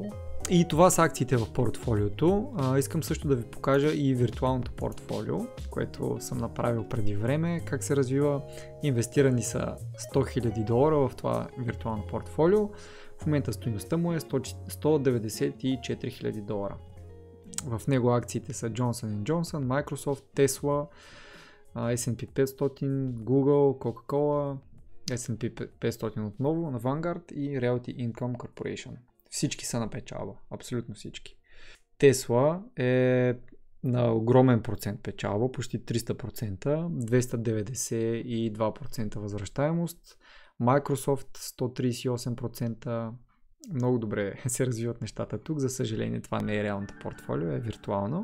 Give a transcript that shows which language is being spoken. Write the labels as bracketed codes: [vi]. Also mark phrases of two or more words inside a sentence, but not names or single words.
[bg] И това са акциите в портфолиото. Искам също да ви покажа и виртуалното портфолио, което съм направил преди време, как се развива. Инвестирани са $100,000 в това виртуално портфолио. В момента стойността му е $194,000. В него акциите са Johnson & Johnson, Microsoft, Tesla, S&P 500, Google, Coca-Cola, S&P 500 отново на Vanguard и Realty Income Corporation. Всички са на печалба, абсолютно всички. Tesla е на огромен процент печалба, почти 300%, 292% възвръщаемост, Microsoft 138%, много добре се развиват нещата тук, за съжаление това не е реалното портфолио, е виртуално.